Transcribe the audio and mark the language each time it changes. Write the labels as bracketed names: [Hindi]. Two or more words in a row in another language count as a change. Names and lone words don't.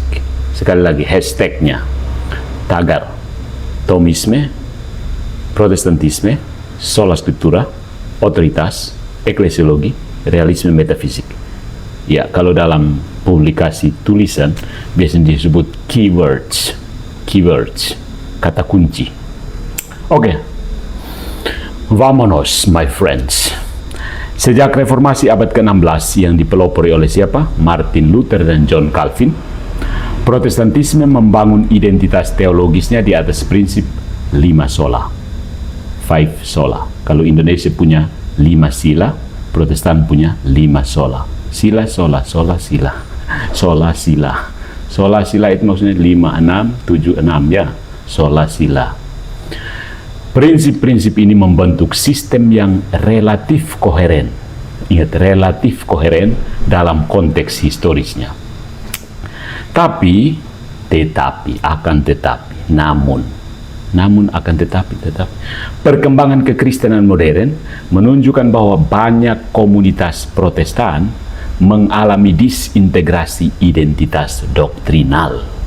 [Indonesian] Sekali lagi hashtagnya, tagar Thomisme, Protestantisme, [Latin] sola scriptura, [Indonesian] otoritas, eklesiologi, realisme metafisik. Ya, kalau dalam publikasi tulisan biasanya disebut keywords, kata kunci. Oke. [English] Vamonos, my friends. [Indonesian] Sejak reformasi abad ke-16 yang dipelopori oleh siapa? Martin Luther dan John Calvin, Protestantisme membangun identitas teologisnya di atas prinsip 5 sola. 5 sola. Kalau Indonesia punya 5 sila, Protestan punya 5 sola. Sila, sola, sola, sila. Sola, sila. Sola, sila itu maksudnya 5, 6, 7, 6 ya. Sola, sila. Prinsip-prinsip ini membentuk sistem yang relatif koheren. Ingat, relatif koheren dalam konteks historisnya. Tetapi, namun akan tetapi, perkembangan kekristenan modern menunjukkan bahwa banyak komunitas Protestan mengalami disintegrasi identitas doktrinal.